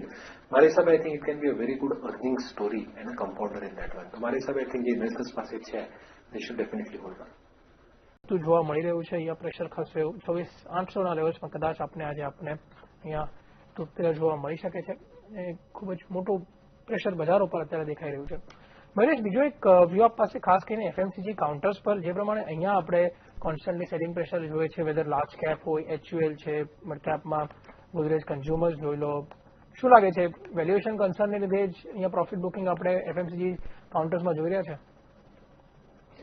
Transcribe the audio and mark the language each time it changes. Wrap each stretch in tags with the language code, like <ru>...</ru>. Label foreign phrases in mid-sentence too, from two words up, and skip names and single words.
<gu>મારા હિસાબે</gu> <en>I think it can be a very good earnings story and a compounder in that one.</en> <gu>તો મારા હિસાબે</gu> <en>I think</en> <gu>જે investors પાસે છે</gu> <en>they should definitely hold on.</en> <gu>તો જોવા મળી રહ્યું છે અહીંયા પ્રેશર ખસે 24,800ના લેવલ્સમાં કદાચ આપણે અહીંયા તૂટતા જોવા મળી શકે છે. ખૂબ જ મોટું પ્રેશર બજાર ઉપર અત્યારે દેખાઈ રહ્યું છે. મહેશ, બીજો એક વ્યૂ આપ પાસે ખાસ કરીને</gu> <en>FMCG counters</en> <gu>પર, જે પ્રમાણે અહીંયા આપણે</gu> <en>constantly selling pressure</en> <gu>જોઈએ છે,</gu> <en>whether large cap</en> <gu>હોય, HUL છે, મિડ કેપમાં ગોદરેજ કન્ઝ્યુમર્સ જોઈ લો, શું લાગે છે</gu> <en>valuation concern</en> <gu>લીધે જ અહીંયા</gu> <en>profit booking</en> <gu>આપણે FMCG કાઉન્ટર્સમાં જોઈ રહ્યા છે?</gu>